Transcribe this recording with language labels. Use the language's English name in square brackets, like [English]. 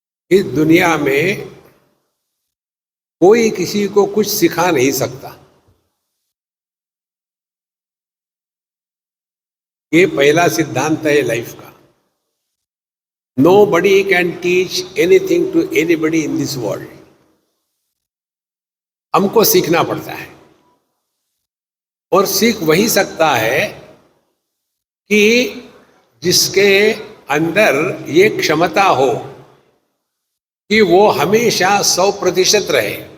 [Hindi] इस दुनिया में कोई किसी को कुछ सिखा नहीं सकता। ये पहला सिद्धांत है लाइफ का। [English] Nobody can teach anything to anybody in this world. [Hindi] हमको सीखना पड़ता है, और सीख वही सकता है कि जिसके अंदर ये क्षमता हो कि वो हमेशा 100% रहे।